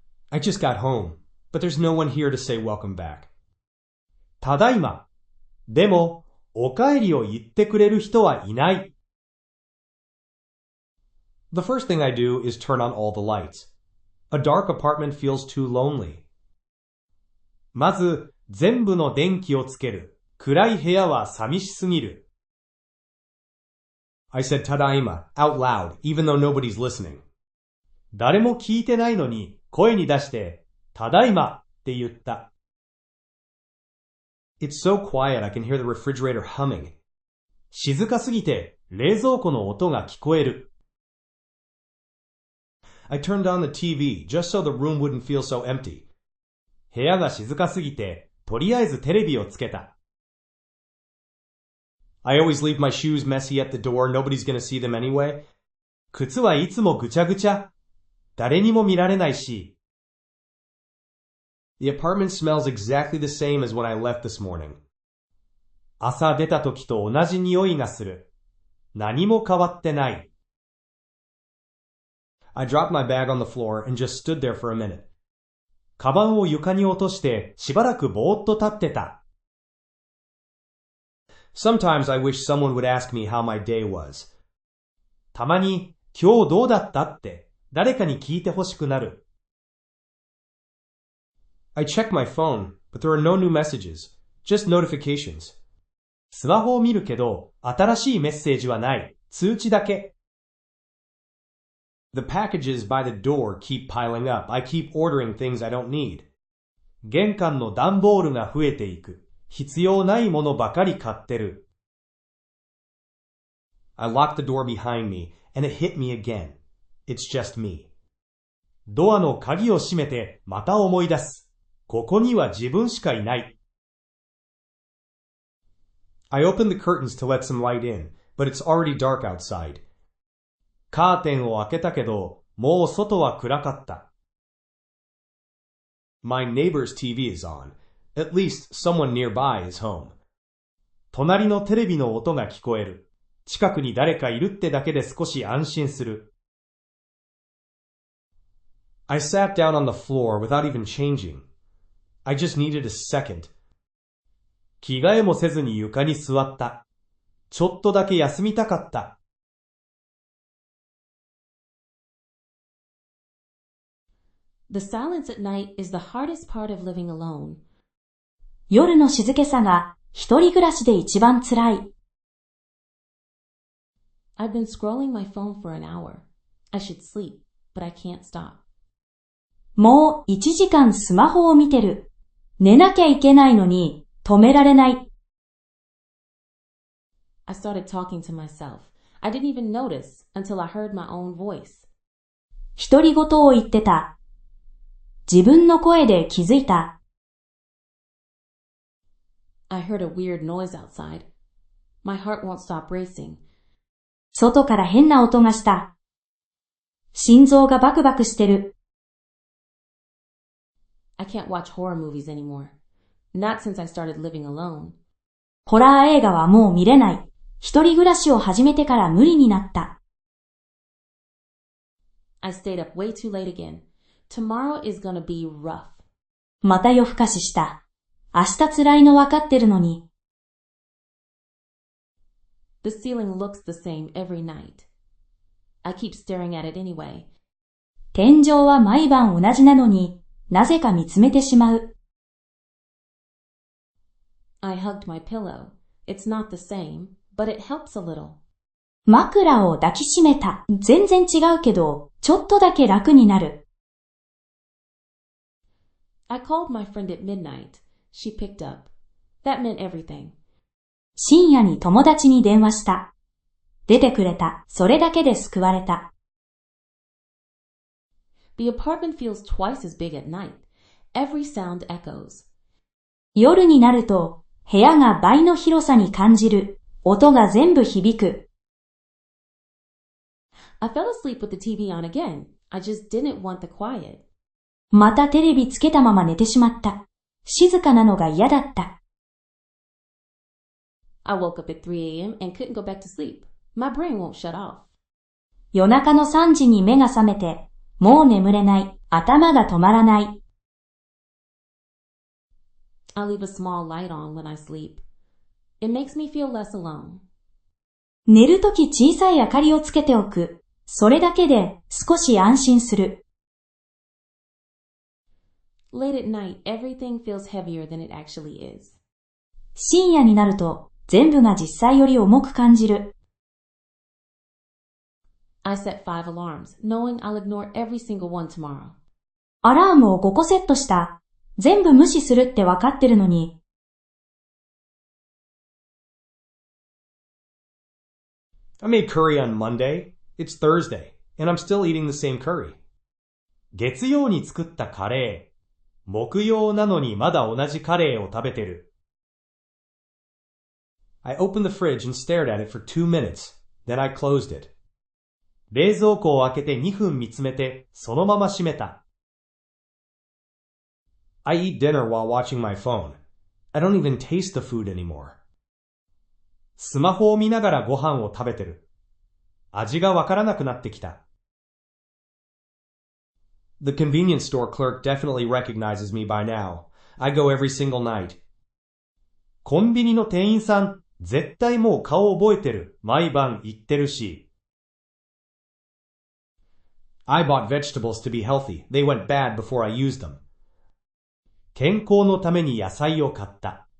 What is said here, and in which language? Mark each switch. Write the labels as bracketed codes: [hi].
[en] I just got home, but there's no one here to say welcome back. [ja] ただいま。でも、お帰りを言ってくれる人はいない。 [en] The first thing I do is turn on all the lights. A dark apartment feels too lonely. [ja] まず、全部の電気をつける。暗い部屋は寂しすぎる。 [en] I said ただいま out loud, even though nobody's listening. [ja] 誰も聞いてないのに声に出して、ただいまって言った。 [en] It's so quiet I can hear the refrigerator humming. [ja] 静かすぎて冷蔵庫の音が聞こえる。 [en] I turned on the TV just so the room wouldn't feel so empty. [ja] 部屋が静かすぎて、とりあえずテレビをつけた。 [en] I always leave my shoes messy at the door. Nobody's gonna see them anyway. [ja] 靴はいつもぐちゃぐちゃ。誰にも見られないし。 [en] The apartment smells exactly the same as when I left this morning. [ja] 朝出た時と同じ匂いがする。何も変わってない。 [en] I dropped my bag on the floor and just stood there for a minute. [ja] カバンを床に落としてしばらくぼーっと立ってた。 [en] Sometimes I wish someone would ask me how my day was. [ja] たまに今日どうだったって誰かに聞いてほしくなる。 [en] I check my phone, but there are no new messages, just notifications. [ja] スマホを見るけど新しいメッセージはない。通知だけ。 [en] The packages by the door keep piling up. I keep ordering things I don't need. [ja] 玄関の段ボールが増えていく。必要ないものばかり買ってる。 [en] I locked the door behind me, and it hit me again. It's just me. [ja] ドアの鍵を閉めてまた思い出す。ここには自分しかいない。 [en] I opened the curtains to let some light in, but it's already dark outside. [ja] カーテンを開けたけど、もう外は暗かった。 [en] My neighbor's TV is on. At least someone nearby is home. [ja] 隣のテレビの音が聞こえる。近くに誰かいるってだけで少し安心する。 [en] I sat down on the floor without even changing. I just needed a second. [ja] 着替えもせずに床に座った。ちょっとだけ休みたかった。 [en] The silence at night is the hardest part of living alone. [ja] 夜の静けさが一人暮らしで一番つらい。 [en] I've been scrolling my phone for an hour. I should sleep, but I can't stop. [ja] もう1時間スマホを見てる。寝なきゃいけないのに止められない。 [en] I started talking to myself. I didn't even notice until I heard my own voice. [ja] 独り言を言ってた。自分の声で気づいた。 [en] I heard a weird noise outside. My heart won't stop racing. [ja] 外から変な音がした。心臓がバクバクしてる。 [en] I can't watch horror movies anymore. Not since I started living alone. [ja] ホラー映画はもう見れない。一人暮らしを始めてから無理になった。 [en] I stayed up way too late again. Tomorrow is gonna be rough. [ja] また夜更かしした。明日辛いの分かってるのに。 [en] The ceiling looks the same every night. I keep staring at it anyway. [ja] 天井は毎晩同じなのに、なぜか見つめてしまう。 [en] I hugged my pillow. It's not the same, but it helps a little. [ja] 枕を抱きしめた。全然違うけど、ちょっとだけ楽になる。 [en] I called my friend at midnight.She picked up. That meant everything. [ja] 深夜に友達に電話した。出てくれた。それだけで救われた。 [en] The apartment feels twice as big at night. Every sound echoes. [ja] 夜になると、部屋が倍の広さに感じる。音が全部響く。 [en] I fell asleep with the TV on again. I just didn't want the quiet. [ja] またテレビつけたまま寝てしまった。静かなのが嫌だった。 [en] I woke up at 3 a.m. and couldn't go back to sleep. My brain won't shut off. [ja] 夜中の3時に目が覚めて、もう眠れない。頭が止まらない。 [en] I'll leave a small light on when I sleep. It makes me feel less alone. [ja] 寝るとき小さい明かりをつけておく。それだけで少し安心する。 [en] Late at night, everything feels heavier than it actually is. [ja] 深夜になると全部が実際より重く感じる。 [en] I set 5 alarms, knowing I'll ignore every single one tomorrow. [ja] アラームを5個セットした。全部無視するってわかってるのに。 [en] I made curry on Monday. It's Thursday, and I'm still eating the same curry. [ja] 月曜に作ったカレー。木曜なのにまだ同じカレーを食べてる。 [en] I opened the fridge and stared at it for 2 minutes. Then I closed it. [ja] 冷蔵庫を開けて2分見つめて、そのまま閉めた。 [en] I eat dinner while watching my phone. I don't even taste the food anymore. [ja] スマホを見ながらご飯を食べてる。味がわからなくなってきた。 [en] The convenience store clerk definitely recognizes me by now. I go every single night. [ja] コンビニの店員さん、絶対もう顔覚えてる。毎晩言ってるし。 [en] I bought vegetables to be healthy. They went bad before I used them. [ja] 健康のために野菜を買った。